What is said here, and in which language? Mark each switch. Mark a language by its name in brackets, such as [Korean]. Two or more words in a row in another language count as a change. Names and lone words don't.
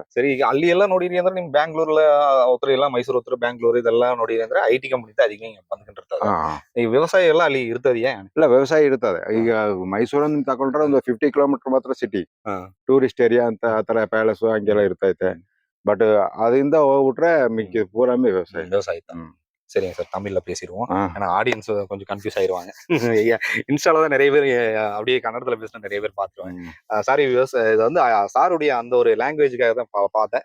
[Kannada] ಸರಿ, ಈಗ ಅಲ್ಲಿ ಎಲ್ಲ ನೋಡಿರಿ ಅಂದ್ರೆ ನಿಮ್ ಬ್ಯಾಂಗ್ಳೂರ್ல ಹತ್ರ ಎಲ್ಲ ಮೈಸೂರು ಹತ್ರ ಬ್ಯಾಂಗ್ಳೂರ್ ಇದೆಲ್ಲ ನೋಡಿರಿ ಅಂದ್ರೆ [English] IT company [Kannada] ಅಧಿಕ ಬಂದ್ಕೊಂಡಿರ್ತದೆ. ಈ ವ್ಯವಸಾಯ ಎಲ್ಲ ಅಲ್ಲಿ ಇರ್ತದೆಯಾ? ಇಲ್ಲ, ವ್ಯವಸಾಯ ಇರ್ತದೆ. ಈಗ ಮೈಸೂರನ್ನ ತಗೊಂಡ್ರೆ ಒಂದು 50 ಕಿಲೋಮೀಟರ್ ಮಾತ್ರ ಸಿಟಿ, [English] tourist area [Kannada] ಅಂತ ಆತರ ಪ್ಯಾಲೇಸ್ ಹಂಗೆಲ್ಲ ಇರ್ತೈತೆ. [Tamil] பட் அதுந்த ಹೋಗ್ಬಿಟ್ರೆ மிக்க பூராமே விவசாயம். சரிங்க சார், தமிழ்ல பேசிடுவோம். ஏன்னா ஆடியன்ஸ் கொஞ்சம் கன்ஃபியூஸ் ஆயிடுவாங்க. இன்ஸ்டால தான் நிறைய பேர் அப்படியே கன்னடத்துல பேசினா நிறைய பேர் பார்த்துருவாங்க. சாரி விவசாயம், இது வந்து சாருடைய அந்த ஒரு லாங்குவேஜுக்காக தான் பார்த்தேன்.